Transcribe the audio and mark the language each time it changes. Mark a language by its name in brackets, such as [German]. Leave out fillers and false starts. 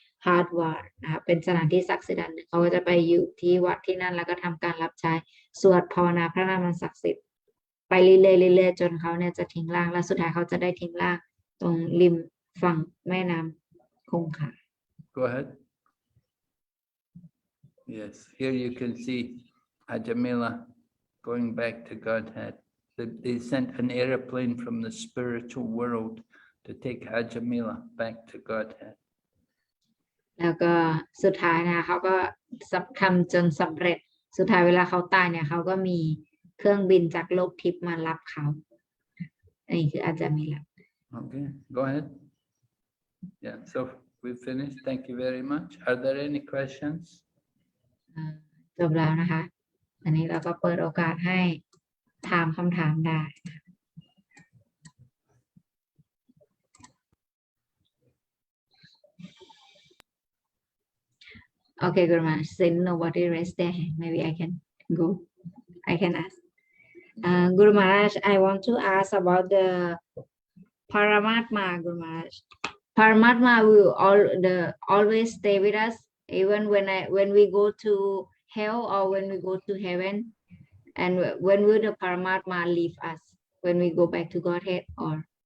[Thai] ฮาร์ดวาร์นะคะเป็นสถานที่ศักดิ์สิทธิ์อันหนึ่งเขาก็จะไปอยู่ที่วัดที่นั่นแล้วก็ทำการรับใช้สวดภาวนาพระนามศักดิ์สิทธิ์ไปเรื่อยๆเรื่อยๆจนเขาเนี่ยจะทิ้งร่างและสุดท้ายเขาจะได้ทิ้งร่างตรงริมฝั่งแม่น้ำคงคา [English] Go ahead. Yes, here you can see Ajamila going back to Godhead. They sent an airplane from the spiritual world to take Ajamila back to Godhead. [Thai] แล้วก็สุดท้ายนะเขาก็ทำจนสำเร็จสุดท้ายเวลาเขาตายเนี่ยเขาก็มีเครื่องบินจากโลกทิพย์มารับเขาอันนี้คืออาจจะมีแล้ว [English] Okay, go ahead. Yeah, so we finished. Thank you very much. Are there any questions? [Thai] จบแล้วนะคะ อันนี้เราก็เปิดโอกาสให้ถามคำถามได้ [English] Okay, Guru Maharaj, since nobody raised their hand, maybe I can go. I can ask. Guru Maharaj, I want to ask about the Paramatma, Guru Maharaj. Paramatma will always stay with us, even when we go to hell or when we go to heaven. And when will the Paramatma leave us? When we go back to Godhead or?